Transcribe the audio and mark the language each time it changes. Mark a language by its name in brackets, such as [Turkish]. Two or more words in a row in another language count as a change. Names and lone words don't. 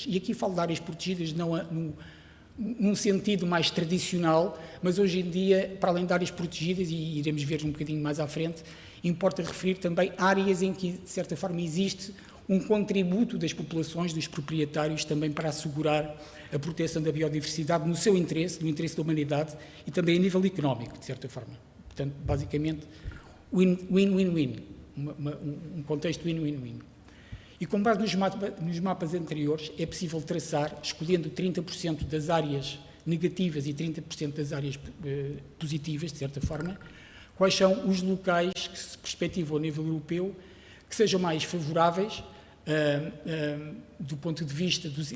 [Portuguese] E aqui falo de áreas protegidas não num sentido mais tradicional, mas hoje em dia, para além de áreas protegidas, e iremos ver um bocadinho mais à frente, importa referir também áreas em que, de certa forma, existe um contributo das populações, dos proprietários, também para assegurar a proteção da biodiversidade no seu interesse, no interesse da humanidade e também a nível económico, de certa forma. Portanto, basicamente, win-win-win, um contexto win-win-win. E com base nos mapas anteriores, é possível traçar, escolhendo 30% das áreas negativas e 30% das áreas positivas, de certa forma, quais são os locais que se perspectivam a nível europeu que sejam mais favoráveis do ponto de vista